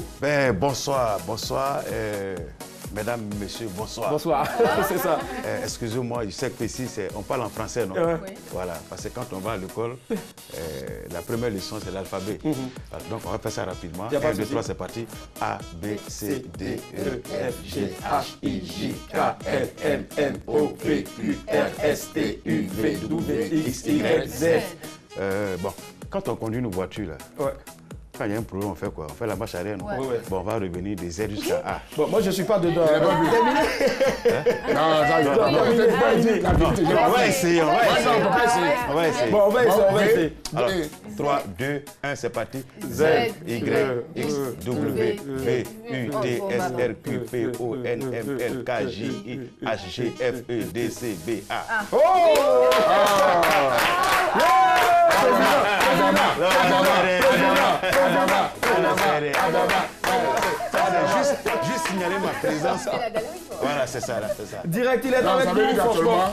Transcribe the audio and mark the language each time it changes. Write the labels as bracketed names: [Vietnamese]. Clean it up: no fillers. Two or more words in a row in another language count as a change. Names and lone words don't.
[French] Ben, bonsoir. Mesdames, messieurs, bonsoir. Bonsoir, c'est ça. Excusez-moi, je sais que ici, on parle en français, non? Oui. Voilà, parce que quand on va à l'école, la première leçon, c'est l'alphabet. Donc, on va faire ça rapidement. 1, 2, 3, c'est parti. A, B, C, D, E, F, G, H, I, J, K, L, M, N, O, P, Q, R, S, T, U, V, W, X, Y, Z. Bon, quand on conduit une voiture, là, quand il y a un problème, on fait quoi? On fait la marche arrière, non? Ouais. Bon, on va revenir de Z jusqu'à A. Bon, moi, je ne suis pas dedans. On va essayer. On va essayer. Bon, on va essayer. Alors, 3, 2, 1, c'est parti. Z, Y, X, W, V, U, T, S, R, Q, P, O, N, M, L, K, J, I, H, G, F, E, D, C, B, A. Juste signaler ma présence. Voilà, c'est ça, là, c'est ça. Direct, il est avec nous, franchement.